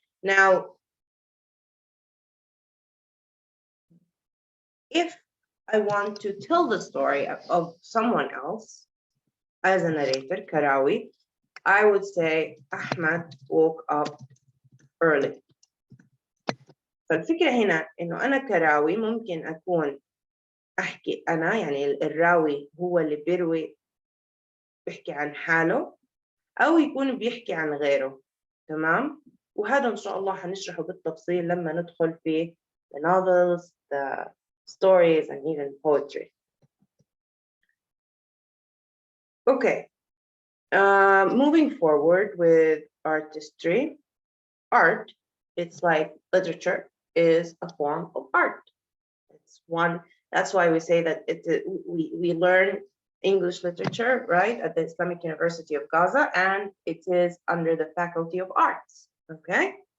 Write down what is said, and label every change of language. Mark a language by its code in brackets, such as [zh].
[en] Now, if I want to tell the story of someone else as a narrator, Karawi, I would say Ahmed woke up early. [ar] فالفكرة هنا إنه أنا كراوي ممكن أكون أحكي أنا، يعني الراوي هو اللي بيروي، بيحكي عن حاله، أو يكون بيحكي عن غيره، تمام؟ وهذا إن شاء الله هنشرحه بالتفصيل لما ندخل في [en] the novels, the stories, and even poetry. Okay, moving forward with artistry. Art, it's like literature is a form of art. It's one, that's why we say that we learn English literature, right, at the Islamic University of Gaza, and it is under the Faculty of Arts, okay?